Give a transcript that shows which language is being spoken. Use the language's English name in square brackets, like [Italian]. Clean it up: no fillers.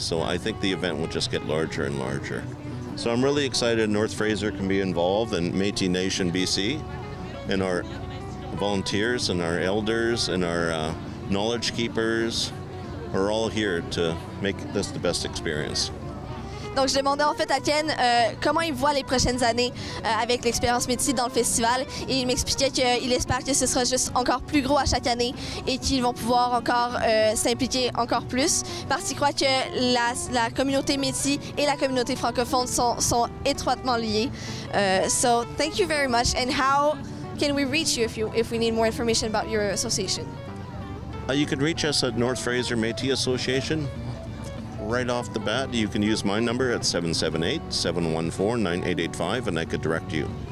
[English] So I think the event will just get larger and larger. So I'm really excited North Fraser can be involved and Métis Nation BC and our volunteers and our elders and our knowledge keepers are all here to make this the best experience. [French] Donc, je demandais en fait à Ken comment il voit les prochaines années avec l'expérience Métis dans le festival. Et il m'expliquait qu'il espère que ce sera juste encore plus gros à chaque année et qu'ils vont pouvoir encore s'impliquer encore plus. Parce qu'il croit que la communauté Métis et la communauté francophone sont étroitement liées. [English] So, thank you very much. And how can we reach you if we need more information about your association? You can reach us at North Fraser Métis Association. Right off the bat, you can use my number at 778-714-9885 and I could direct you.